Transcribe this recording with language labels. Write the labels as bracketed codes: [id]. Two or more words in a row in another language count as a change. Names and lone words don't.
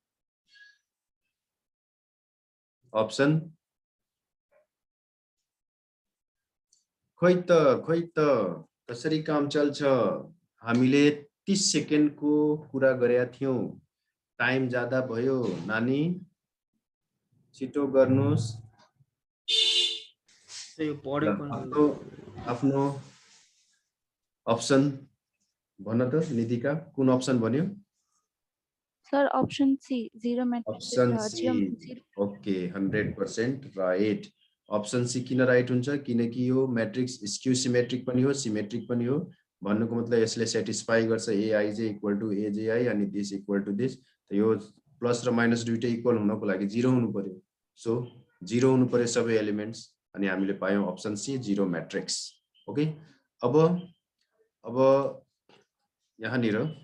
[ne] अप्सन खोइ त कसरी काम चल्छ हामीले 30 सेकेन्डको कुरा गरेका थियौं टाइम ज्यादा भयो नानी छिटो गर्नुस् आफ्नो अप्सन भन्न त निधिका कुन अप्सन भन्यो [en] Sir option C zero matrix option C okay 100% right option C [ne] किन राइट हुन्छ किनकि यो मैट्रिक्स [en] skew symmetric [ne] पनि हो सिमेट्रिक पनि हो भन्नुको मतलब यसले सेटिस्फाई गर्छ [en] aij equal to aji [ne] अनि [en] this equal to this [ne] यो प्लस र माइनस दुईटै इक्वल हुनको लागि 0 हुनु पर्यो सो 0 हुनु पर्यो सबै एलिमेन्ट्स अनि हामीले पायौं [en] option C zero matrix okay [ne] अब यहाँनिर